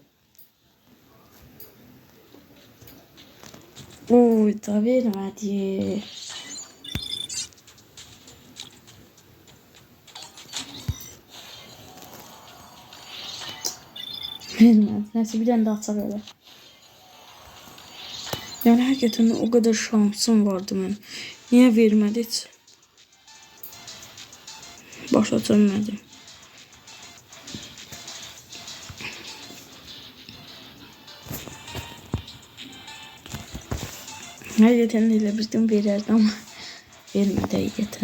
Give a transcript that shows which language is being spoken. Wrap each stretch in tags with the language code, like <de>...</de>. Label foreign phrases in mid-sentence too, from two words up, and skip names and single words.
<az>Oy da vermədi. Vermədi. Neyse bir dənə də açaq elə.</az> <tr>Yani hakikaten o kadar şansım vardı mən.</tr> <az>Niye vermədi heç? Başa dönmədim. Həqiqətən elə bizdən verərdi, amma vermədi həqiqətən.</az>